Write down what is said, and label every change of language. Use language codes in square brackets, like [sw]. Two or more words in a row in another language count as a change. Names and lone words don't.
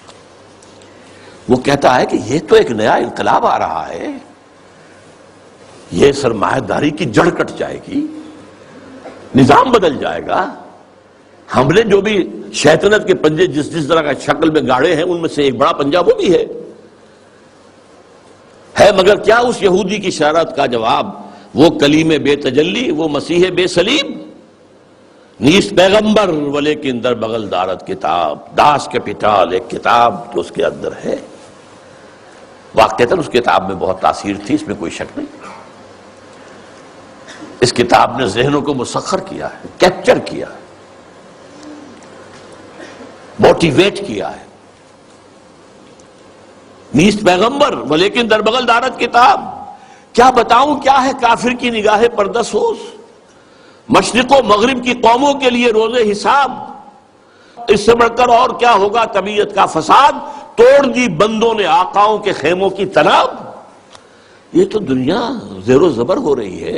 [ur] وہ کہتا ہے کہ یہ تو ایک نیا انقلاب آ رہا ہے، یہ سرمایہ داری کی جڑ کٹ جائے گی، نظام بدل جائے گا۔ ہم نے جو بھی شیطنت کے پنجے جس طرح کا شکل میں گاڑے ہیں ان میں سے ایک بڑا پنجہ وہ بھی ہے مگر کیا اس یہودی کی شرارت کا جواب، وہ کلیم بے تجلی، وہ مسیح بے صلیب، [fa] نیست پیغمبر ولیکن در بغل دارت کتاب۔ [ur] داس کیپیٹال ایک کتاب تو اس کے اندر ہے، واقعتاً اس کتاب میں بہت تاثیر تھی، اس میں کوئی شک نہیں۔ اس کتاب نے ذہنوں کو مسخر کیا ہے، کیپچر کیا ہے، بہت موٹیویٹ کیا ہے. [fa] نیست پیغمبر ولیکن در بغل دارت کتاب. [ur] کیا بتاؤں کیا ہے کافر کی نگاہ پردسوز، مشرق و مغرب کی قوموں کے لیے روز حساب. اس سے بڑھ کر اور کیا ہوگا طبیعت کا فساد، توڑ دی بندوں نے آقاؤں کے خیموں کی تناب. یہ تو دنیا زیر و زبر ہو رہی ہے.